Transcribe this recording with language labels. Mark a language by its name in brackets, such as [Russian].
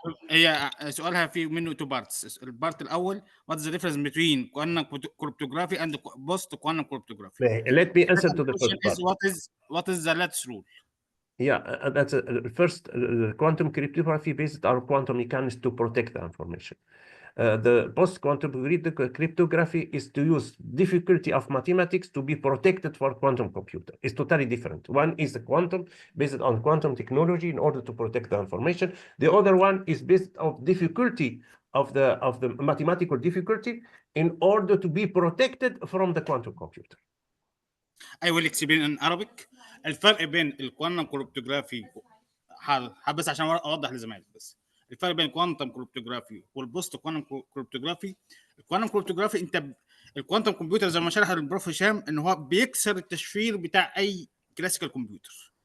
[Arabic] هي سؤالها في منه [English] Two parts. [Arabic] البارت الاول [English] what is the difference between quantum cryptography and post quantum cryptography? Let me answer to the first part. What is the lattice rule? Yeah, that's first quantum cryptography based on quantum mechanics to protect the information. The post-quantum cryptography is to use difficulty of mathematics to be protected for quantum computer. It's totally different. One is the quantum, based on quantum technology in order to protect the information. The other one is based on difficulty of the mathematical difficulty in order to be protected from the quantum computer. I will explain in Arabic. [Arabic] الفرق بين الكوانتم كريبتوغرافي بس عشان اوضح لزمايلي بس. الفرق بين الكوانتم كريبتوغرافي والبوست كوانتم كريبتوغرافي. الكوانتم كريبتوغرافي انت الكوانتم كمبيوتر زي ما شرح البروف هشام ان هو بيكسر التشفير بتاع اي كلاسيكال كمبيوتر.